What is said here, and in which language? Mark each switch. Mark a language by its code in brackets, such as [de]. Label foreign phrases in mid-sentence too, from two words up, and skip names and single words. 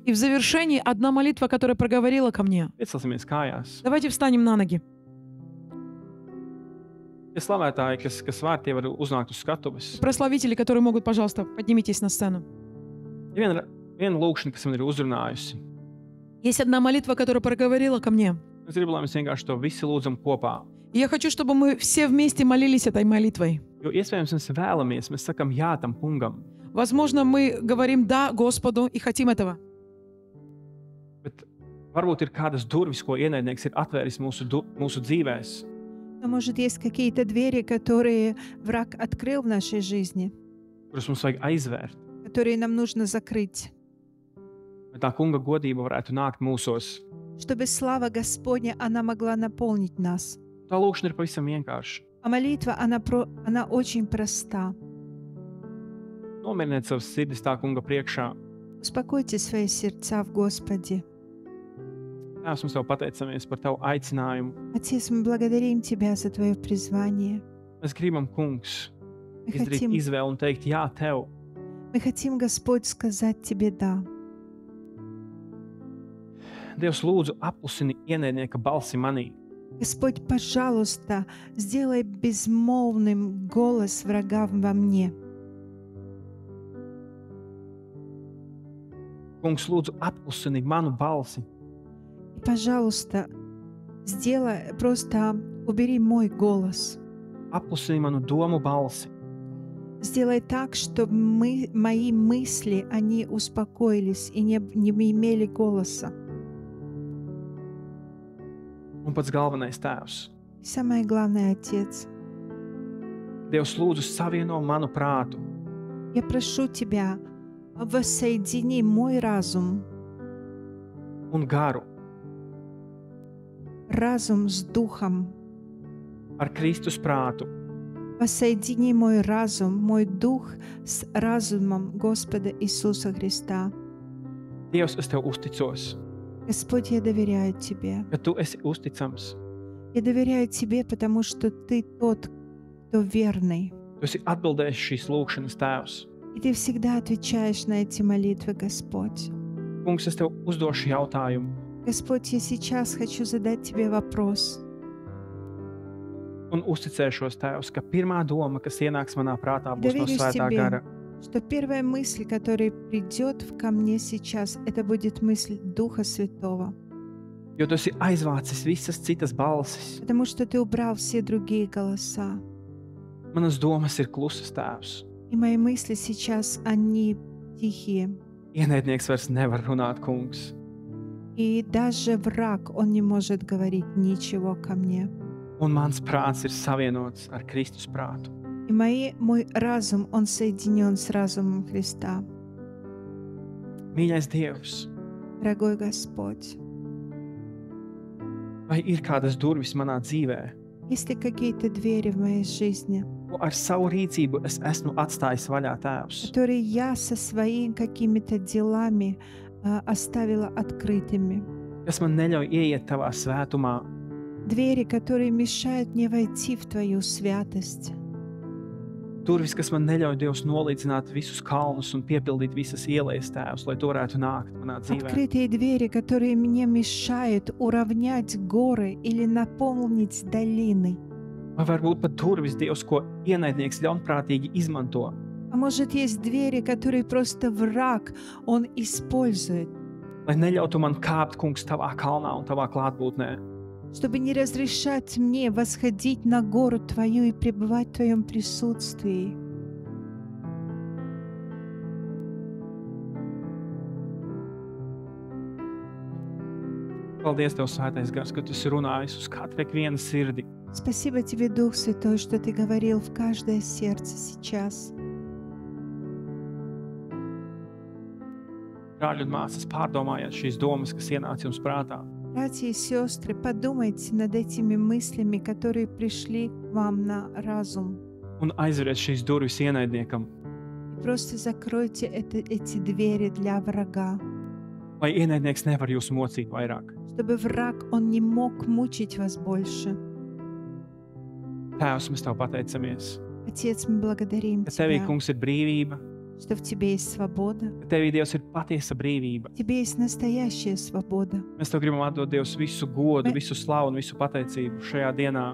[ru] И в завершении одна молитва, которая проговорила ко мне. [lv] Iecelsimies kājās. [ru] Давайте встанем на ноги. [lv] Tie slavētāji, kas var, tie var uznākt uz skatuves. [ru] Прославители, которые могут, пожалуйста, поднимитесь на сцену. [lv] Ir viena lūkšana, kas man ir uzrunājusi. [ru] Есть одна молитва, которая проговорила ко мне. [lv] Es gribu, lai mēs vienkārši to visi lūdzam kopā. [ru] И я хочу, чтобы мы все вместе молились этой молитвой. [lv] Jo iespējams mēs vēlamies, mēs sakam jā tam kungam. [ru] Возможно, мы говорим «да» Господу и хотим этого. [lv] Bet varbūt ir kādas durvis, ko ienaidnieks ir atvēris mūsu dzīvēs. [ru] Но, может, есть какие-то двери, которые враг открыл в нашей жизни, [lv] Kuras mums vajag aizvērt, [ru] которые нам нужно закрыть, [lv] lai tā kunga godība varētu nākt mūsos. [ru] чтобы слава Господня, она могла наполнить нас. [lv] Tā lūkšana ir pavisam vienkārša. [ru] А молитва, она очень проста. [lv] Nomieriniet savas sirdis tā kunga priekšā. [ru] Успокойте свои сердца в Господе. [lv] Tēvs, mēs tev pateicamies par tavu aicinājumu. [ru] Отец, мы благодарим Тебя за Твое призвание. [lv] Mēs gribam, kungs, [ru] Мы [lv] izdarīt [ru] хотим, [lv] izvēli un teikt jā tev. [ru] Господь, сказать Тебе «да». [lv] Dievs, lūdzu, apklusini ienaidnieka balsi manī. [ru] Господь, пожалуйста, сделай безмолвным голос врагам во мне. [lv] Kungs, lūdzu, apklusini manu balsi. [ru] И, пожалуйста, сделай, просто убери мой голос. [lv] Apklusini manu domu balsi. [ru] Сделай так, чтобы мои мысли, они успокоились и не имели голоса. [lv] Un pats galvenais tēvs. [ru] И самое главное, Отец, [lv] Dievs, lūdzu, savieno manu prātu [ru] я прошу Тебя, воссоедини мой разум, [lv] un garu [ru] разум с духом. [lv] ar Kristus prātu. [ru] Воссоедини мой разум, мой дух с разумом Господа Иисуса Христа. [lv] Dievs, es tev uzticos, [ru] Господь, я доверяю Тебе. [lv] ka tu esi uzticams. [ru] Я доверяю Тебе, потому что Ты тот, кто верный. [lv] Tu esi atbildējis šīs lūgšanas tēvs. [ru] И Ты всегда отвечаешь на эти молитвы, Господь. [lv] Kungs, es tev uzdošu jautājumu, [ru] Господь, я сейчас хочу задать Тебе вопрос. [lv] un uzticēšos tēvs, ka pirmā doma, kas ienāks manā prātā, būs no [ru] Доверюсь [lv] Svētā [ru] Тебе, [lv] gara. [ru] что первая мысль, которая придет ко мне сейчас, это будет мысль Духа Святого. [lv] Jo tu esi aizvācis visas citas balsis. [ru] Потому что Ты убрал все другие голоса. [lv] Manas domas ir klusas tēvs. [ru] И мои мысли сейчас, они тихие. [lv] Ienaidnieks vairs nevar runāt, kungs. [ru] И даже враг, он не может говорить ничего ко мне. [lv] Un mans prāts ir savienots ar Kristus prātu. [ru] И мой разум, он соединен с разумом Христа. [lv] Mīļais Dievs, [ru] Дорогой Господь, [lv] vai ir kādas durvis manā dzīvē, [ru] есть ли какие-то двери в моей жизни, [lv] ko ar savu rīcību es esmu atstājis vaļā, tēvs? [ru] которые я со своими какими-то делами оставила открытыми? [lv] Kas man neļauj ieiet tavā svētumā, [ru] Двери, которые mешают мне войти в Твою святость. [lv] durvis, kas man neļauj Dievs nolīdzināt visus kalnus un piepildīt visas ielas, tēvs, lai tu varētu nākt manā dzīvē. [ru] Открытые двери, которые мне мешают уравнять горы или наполнить долины. [lv] Vai varbūt pat durvis, Dievs, ko ienaidnieks ļaunprātīgi izmanto, [ru] А может, есть двери, которые просто враг, он использует, [lv] lai neļautu man kāpt, kungs, tavā kalnā un tavā klātbūtnē. [ru] чтобы не разрешать мне восходить на гору Твою и пребывать в Твоем присутствии. [lv] Paldies, Tev, Svētais Gars, ka Tu esi runājis uz katru vienu sirdi. [ru] Спасибо Тебе, Дух Святой, что Ты говорил в каждое сердце сейчас. [lv] Brāļi un māsas, pārdomājiet šīs domas, kas ienāca jums prātā. [ru] Братья и сестры, подумайте над этими мыслями, которые пришли к вам на разум. [lv] Un aizveriet šīs durvis ienaidniekam, [ru] И просто закройте эти двери для врага, [lv] lai ienaidnieks nevar jūs mocīt vairāk. [ru] чтобы враг, он не мог мучить вас больше. [lv] Tēvs, mēs Tev pateicamies, [ru] Отец, мы благодарим [lv] ka Tevī, [ru] Тебя, [lv] kungs, ir brīvība, [ru] что в Тебе есть свобода. [lv] ka Tevī, Dievs, ir patiesa brīvība. [ru] В Тебе есть настоящая свобода. [lv] Mēs Tev gribam atdot, Dievs, visu godu, Me- visu slavu un visu pateicību šajā dienā.